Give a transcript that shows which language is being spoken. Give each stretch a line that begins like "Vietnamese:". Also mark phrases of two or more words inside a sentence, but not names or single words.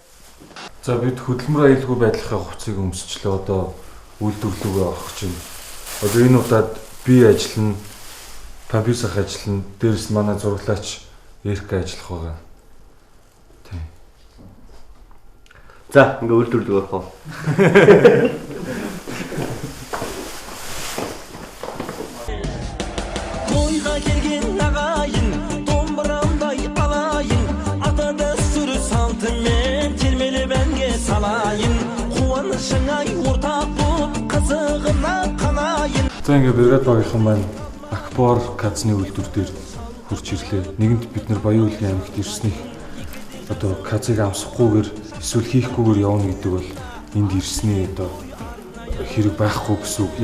Mongolian: За бид хөдөлмөр аюулгүй байдлынхаа хувцсыг өмсчлээ одоо үйлдвэрлэлөө авах гэж байна. Одоо энэ удаад би ажиллана, Пампис ах ажиллана, дээрс манай зураглаач Эрк ажиллах байгаа. Тийм. За, ингээ үйлдвэрлэх байх уу?
Kazakh: Тойға келген ағайын, домбырамдай алайын, ата дәстүр салтымен термелеп әнге салайын, қуанышыңа ортақ боп қызығына қанайын.
Mongolian: За ингээ бригад багийнхан маань Акбор Казны үйлдвэр дээр хурж ирлээ. Нэгэнт бид нар Баян Улгийн аймагт ирснийг одоо Казыг амсахгүйгээр эсвэл хийхгүйгээр явна гэдэг бол энд ирсний одоо хэрэг байхгүй гэсэн үг.